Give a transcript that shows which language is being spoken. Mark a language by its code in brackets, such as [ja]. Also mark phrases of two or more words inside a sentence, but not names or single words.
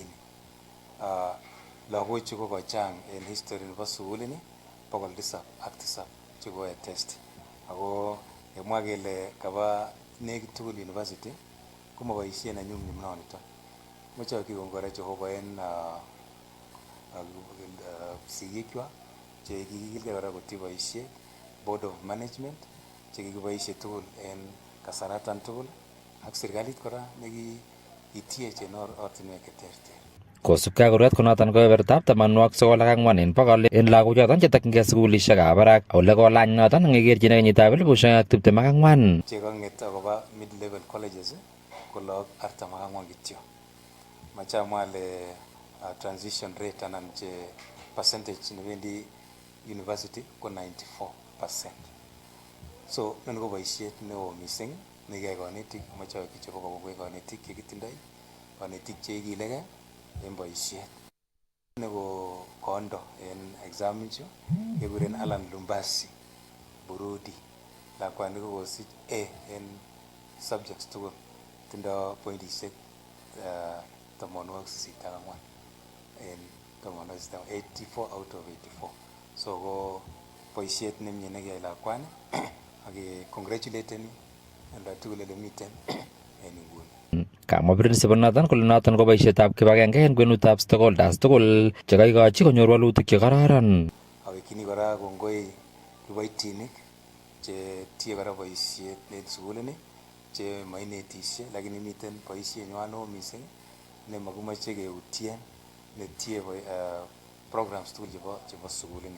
[kln] Lagochu ko kochang en history nebo sugulini 707 chekoe test. Ako kemwa kele kaba nekit tugul university komaboisien na nyumnyum noniton. Moche kikongore Jehova en sigikwak che kikilge kora kotiboisie [en] board of management [kln] che kikiboisie tugul en kasaratan tugul ak serikalit kora nekitiech en ortinwek cheterter. Kosubkei ak kurgat konoton kebebertab 94 en bogol en lagochoton chetokyingei sugulisiekab barak ole kolany noton ngekerchin kenyitab 2024. Chekang'et akoba [en] mid level colleges [kln] ko lagok 44 kityo. Mache amwa ale [en] transition rate [kln] anan che percentage nebendi university ko 94%. So nini ko boisiet neo missing nekiyai konetik, moche kichop kokoi konetik chekitindoi, konetik cheikilegei en boisiet. Neko kondo en exam ichu kekuren Alan Lumbasi Burudi. Lakwani kokosich A en subjects tugul, tindo pointisiek 84 en 84 [en] out of 84. [kln] So ko boisiet nemie nekiyai lakwani ak congratulating anda tugul ele miten en inguni. Kamwa principal noton kole noton ko boisietab kibagenge en kwenutab stakeholders tugul chekaikochi konyor walutik chekororon. Awekini kora kongoi kiboitinik che tie kora boisiet en sugulini che mainetisie lakini miten boisienywan neo missing nemakimoche keutien netie programs tugul chebo sugulini.